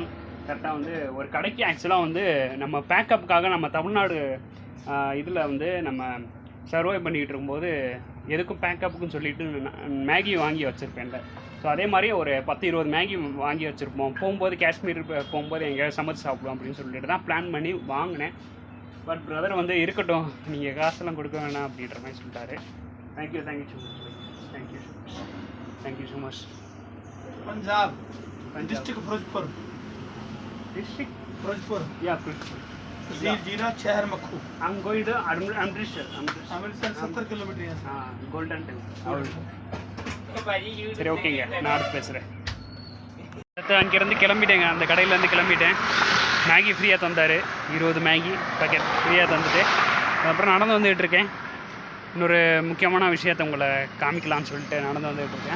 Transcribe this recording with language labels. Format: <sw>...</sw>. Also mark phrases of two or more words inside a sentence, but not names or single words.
<ta>கரெக்டாக வந்து ஒரு கடைக்கு ஆக்சுவலாக வந்து நம்ம பேக்கப்புக்காக நம்ம தமிழ்நாடு இதில் வந்து நம்ம சர்வை பண்ணிக்கிட்டு இருக்கும்போது எதுக்கும் பேக்கப்புக்குன்னு சொல்லிட்டு மேகி வாங்கி வச்சுருப்பேன்ல. ஸோ அதே மாதிரி ஒரு 10-20 மேகி வாங்கி வச்சுருப்போம். போகும்போது காஷ்மீர் போகும்போது எங்கேயாவது சமைச்சு சாப்பிடுவோம் அப்படின்னு சொல்லிட்டு தான் பிளான் பண்ணி வாங்கினேன்.</ta> <en>But brother</en> <ta>வந்து இருக்கட்டும், நீங்கள் காசெல்லாம் கொடுக்க வேணாம் அப்படின்ற மாதிரி சொல்லிட்டாரு.</ta> <en>Thank you so much. Thank you so much.</en> <hi>पंजाब डिस्ट्रिक्ट फिरोजपुर या फिरोजपुर तहसील जीरा शहर मक्खू.</hi> <en>I'm going to Amritsar.</en> <hi>अमृतसर 70 किलोमीटर है. हाँ, गोल्डन टेम्पल.</hi> <ta>சரி ஓகேங்க, நான் அடுத்து பேசுகிறேன். அடுத்து அங்கேருந்து கிளம்பிட்டேங்க. அந்த கடையிலேருந்து கிளம்பிட்டேன். மேகி ஃப்ரீயாக தந்தார். 20 மேகி பேக்கெட் ஃப்ரீயாக தந்துட்டு அப்புறம் நடந்து வந்துகிட்டு இருக்கேன். இன்னொரு முக்கியமான விஷயத்தை உங்களை காமிக்கலான்னு சொல்லிட்டு நடந்து வந்துகிட்டு இருக்கேன்.</ta>